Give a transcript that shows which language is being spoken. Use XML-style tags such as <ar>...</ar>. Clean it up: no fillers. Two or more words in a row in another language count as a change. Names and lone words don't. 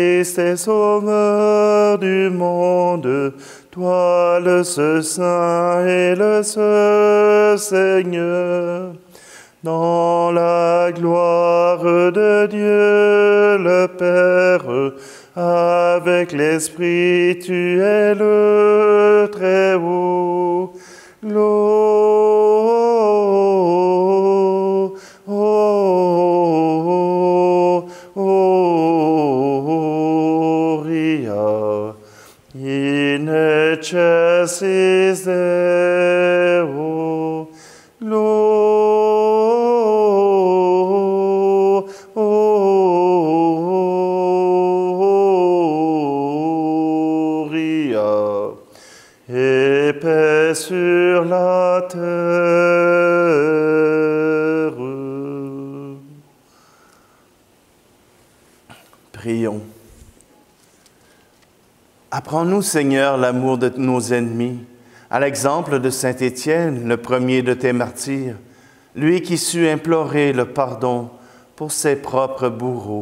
<fr>Christ et Sauveur du monde, toi le seul Saint et le seul Seigneur, dans la gloire de Dieu le Père, avec l'Esprit, tu es le Très-Haut.</fr> <la>Gloria in excelsis Deo.</la> <fr>Gloria et paix sur la terre. Prions. Apprends-nous, Seigneur, l'amour de nos ennemis, à l'exemple de saint Étienne, le premier de tes martyrs, lui qui sut implorer le pardon pour ses propres bourreaux.</fr>